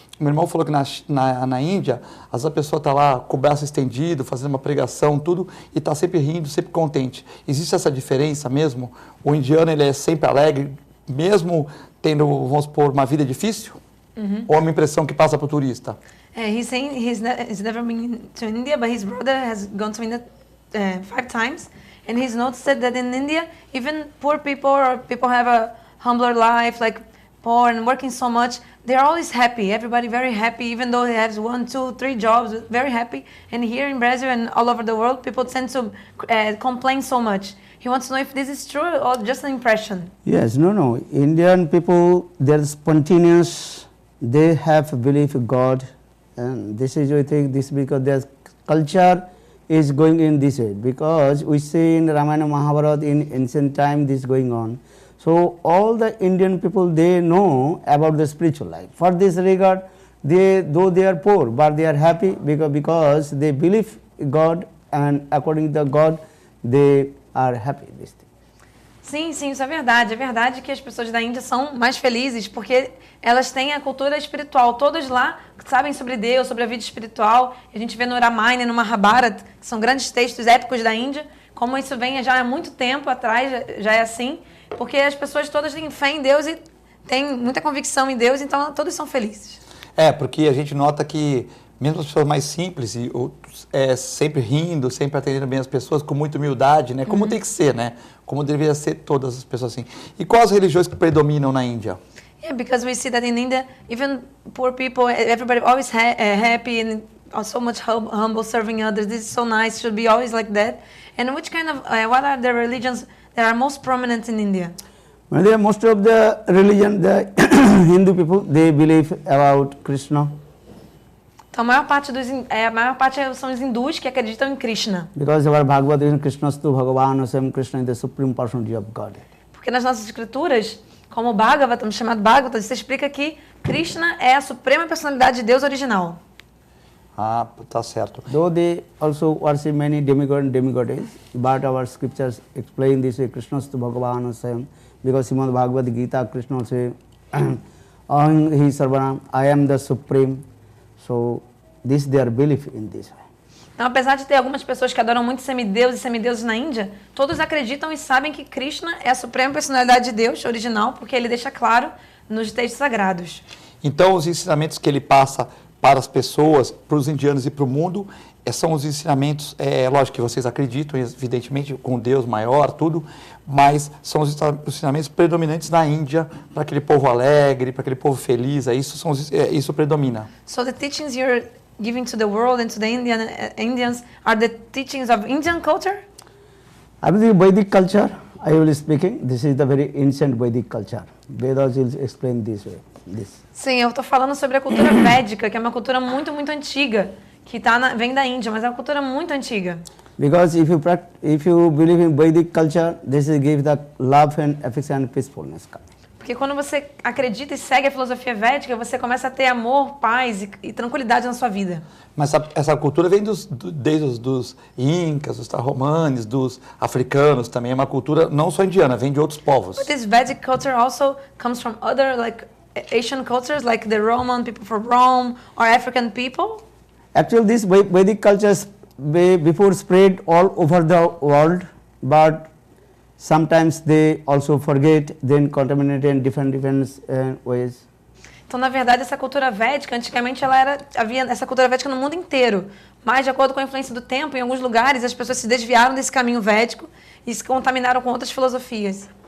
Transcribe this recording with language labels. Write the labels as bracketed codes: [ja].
[pt] Meu irmão falou que na Índia, às vezes a pessoa está lá com o braço estendido, fazendo uma pregação, tudo, e está sempre rindo, sempre contente. Existe essa diferença mesmo? O indiano ele é sempre alegre, mesmo tendo, vamos supor, uma vida difícil? Ou é uma impressão que passa para o turista? [en] He's saying he's never been to India, but his brother has gone to India 5 times. And he's noticed that in India, even poor people or people have a humbler life, like poor and working so much, they're always happy. Everybody very happy, even though he has 1, 2, 3 jobs, very happy. And here in Brazil and all over the world, people tend to complain so much. He wants to know if this is true or just an impression. Yes, no. Indian people, they're spontaneous. They have belief in God, and this is I think this because their culture is going in this way, because we see in Ramayana Mahabharata in ancient time this going on. So all the Indian people, they know about the spiritual life. For this regard, though they are poor, but they are happy because they believe God, and according to God, they are happy. This thing. [pt] Sim, isso é verdade. É verdade que as pessoas da Índia são mais felizes porque elas têm a cultura espiritual. Todos lá sabem sobre Deus, sobre a vida espiritual. A gente vê no Ramayana e no Mahabharata, que são grandes textos épicos da Índia, como isso vem já há muito tempo atrás, já é assim, porque as pessoas todas têm fé em Deus e têm muita convicção em Deus, então todos são felizes. Porque a gente nota que mesmo as pessoas mais simples, sempre rindo, sempre atendendo bem as pessoas, com muita humildade, né? Como tem que ser, né? Como deveria ser todas as pessoas assim. E quais as religiões que predominam na Índia? [en] Yeah, because we see that in India, even poor people, everybody always happy and so much humble, serving others. This is so nice, should be always like that. And which kind of, what are the religions that are most prominent in India? Well, most of the religion, the Hindu people, they believe about Krishna. [pt] Então, a maior parte são os hindus que acreditam em Krishna. [en] Because our Bhagavad is [sa] Krishnastu Bhagavan Sam, [en] Krishna is the supreme personality of God. [pt] Porque nas nossas escrituras, como o Bhagavatam, chamado Bhagavatam, você explica que Krishna é a suprema personalidade de Deus original. Tá certo. [en] Though they also worship many demigod and demigoddesses, but our scriptures explain this way, [sa] Krishnastu Bhagavan Sam, [en] because Srimad Bhagavad Gita, Krishna say, [sa] Aham hi sarvanam, [en] I am the supreme. So, this their belief in this way. [pt] Então, apesar de ter algumas pessoas que adoram muito semideuses e semideuses na Índia, todos acreditam e sabem que Krishna é a suprema personalidade de Deus original, porque ele deixa claro nos textos sagrados. Então, os ensinamentos que ele passa para as pessoas, para os indianos e para o mundo, são os ensinamentos, lógico que vocês acreditam, evidentemente, com Deus maior, tudo, mas são os ensinamentos predominantes na Índia, para aquele povo alegre, para aquele povo feliz, isso predomina. [en] So the teachings you're giving to the world and to the Indians are the teachings of Indian culture? I believe Vedic culture, I will be speaking, this is the very ancient Vedic culture. Vedas will explain this way. [pt] Sim, eu estou falando sobre a cultura védica, que é uma cultura muito, muito antiga, que vem da Índia, mas é uma cultura muito antiga. [en] Because if you believe in Vedic culture, this will give the love and affection and peacefulness. [pt] Porque quando você acredita e segue a filosofia védica, você começa a ter amor, paz e tranquilidade na sua vida. Mas essa cultura vem desde os incas, dos tarromanes, dos africanos também. É uma cultura não só indiana, vem de outros povos. [en] But this Vedic culture also comes from other Asian cultures, like the Roman people from Rome or African people. Actually, this Vedic culture before spread all over the world, but sometimes they also forget, then contaminate in different ways. [pt] Então, na verdade, essa cultura védica, antigamente havia essa cultura védica no mundo inteiro, mas de acordo com a influência do tempo, em alguns lugares as pessoas se desviaram desse caminho védico e se contaminaram com outras filosofias.